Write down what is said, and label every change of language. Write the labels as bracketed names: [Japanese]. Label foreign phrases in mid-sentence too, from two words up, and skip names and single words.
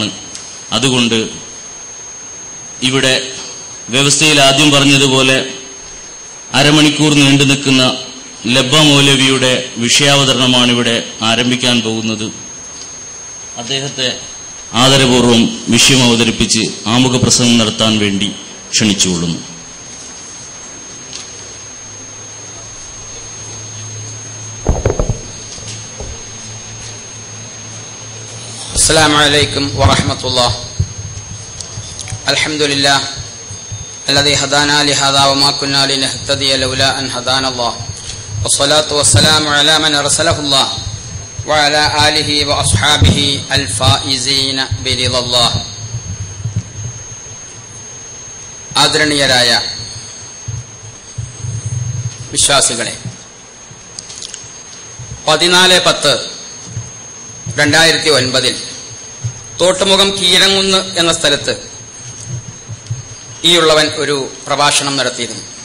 [Malayalam] അതുകൊണ്ട് ഇവിടെ വ്യവസ്ഥയിൽ ആദ്യം പറഞ്ഞതുപോലെ അരമണിക്കൂർ നീണ്ടു നിൽക്കുന്ന ലബ്ബ മൗലവിയുടെ വിഷയാവതരണമാണ് ഇവിടെ ആരംഭിക്കാൻ പോകുന്നത്. അദ്ദേഹത്തെ ആദരപൂർവ്വം വിഷയം അവതരിപ്പിച്ച് ആമുഖ പ്രസംഗം നടത്താൻ വേണ്ടി ക്ഷണിച്ചുകൊള്ളുന്നു. [Arabic] السلام عليكم ورحمة الله. الحمد لله الذي هدانا لهذا وما كنا لنهتدي لولا أن هدانا الله والصلاة والسلام على من أرسله الله وعلى آله وأصحابه الفائزين برضا الله. [Malayalam] ആദരണീയരായ വിശ്വാസികളെ, 14/10/2009 തോട്ടുമുഖം കീരങ്ങുന്ന് എന്ന സ്ഥലത്ത് ഈയുള്ളവൻ ഒരു പ്രഭാഷണം നടത്തിയിരുന്നു.